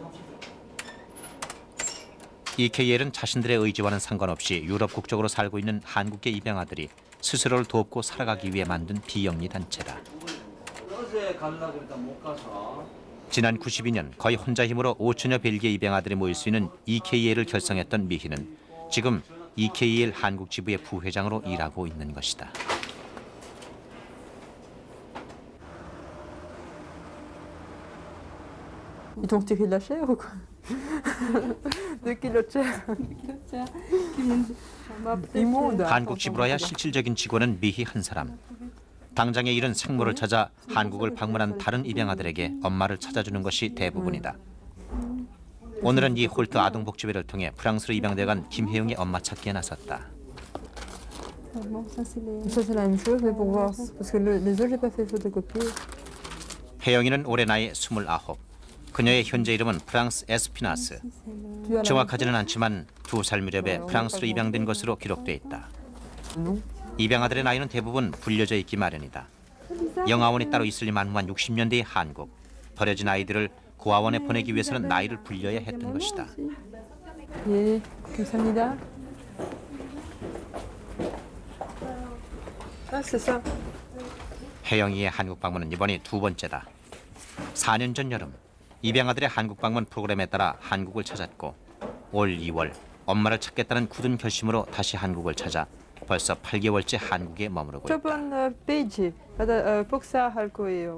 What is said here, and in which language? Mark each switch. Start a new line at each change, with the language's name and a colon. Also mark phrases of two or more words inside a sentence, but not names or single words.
Korean: EKL은 자신들의 의지와는 상관없이 유럽 국적으로 살고 있는 한국계 입양아들이 스스로를 돕고 살아가기 위해 만든 비영리 단체다. 지난 92년 거의 혼자 힘으로 5천여 벨기에 입양아들이 모일 수 있는 EKL을 결성했던 미희는 지금 EKL 한국 지부의 부회장으로 일하고 있는 것이다.
French: Ils t'ont retiré de la chair ou quoi? 2 kilos chair.
Korean: 한국 지부로야 실질적인 직원은 미희 한 사람. 당장의 일은 생모를 찾아 한국을 방문한 다른 입양아들에게 엄마를 찾아주는 것이 대부분이다. 오늘은 이 홀트 아동복지회를 통해 프랑스로 입양돼간 김혜영의 엄마 찾기에 나섰다.
French: Ça c'est la même chose, mais pour voir, parce que les autres j'ai pas fait photocopie.
Korean: 혜영이는 올해 나이 29. 그녀의 현재 이름은 프랑스 에스피나스. 정확하지는 않지만 2살 무렵에 프랑스로 입양된 것으로 기록돼 있다. 입양아들의 나이는 대부분 불려져 있기 마련이다. 영아원이 따로 있을 만무한 60년대의 한국. 버려진 아이들을 고아원에 보내기 위해서는 나이를 불려야 했던 것이다. 예, 감사합니다.
French: c'est ça.
Korean: 혜영이의 한국 방문은 이번이 2번째다. 4년 전 여름 입양아들의 한국 방문 프로그램에 따라 한국을 찾았고 올 2월 엄마를 찾겠다는 굳은 결심으로 다시 한국을 찾아 벌써 8개월째 한국에 머무르고 있다. 저번 페이지 복사할 거예요.